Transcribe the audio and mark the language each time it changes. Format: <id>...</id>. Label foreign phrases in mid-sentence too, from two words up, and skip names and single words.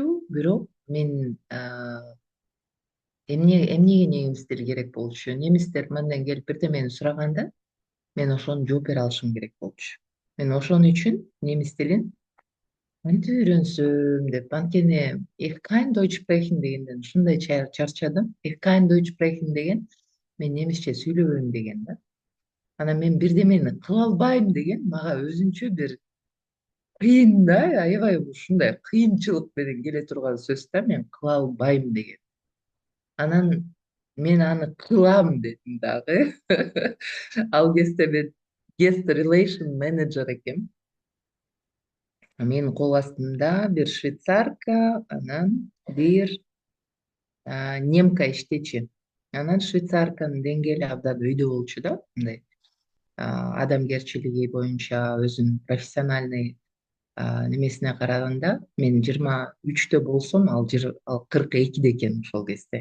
<ky>Бирок мен эмнеге немис тили керек болчу? Немистер мындан келип бирдемени сураганда мен ошону жооп бере алышым керек болчу. Мен ошон үчүн немис тилин кантип үйрөнсөм деп, анткени</ky> <de>ich kann Deutsch sprechen</de> <ky>дегенден ушундай чарчадым.</ky> <de>Ich kann Deutsch sprechen</de> <ky>деген мен немисче сүйлөбөйм деген да. Анан мен бирдемени кыла албайм деген мага өзүнчө бир кыйын да, аябай ушундай кыйынчылык менен келе турган сөз да, мен кыла албайм деген. Анан мен аны кылам дедим дагы. Ал кезде мен</ky> <en>guest relation manager</en> <ky>экенмин. Менин кол астымда бир швейцарка, анан бир немка иштечи. Анан швейцарканын деңгээли абдан өйдө болчу да, мындай адамгерчилиги боюнча өзүнүн профессиональный немесине караганда мен 23-тө болсом, ал 42-де экен ошол кезде.</ky>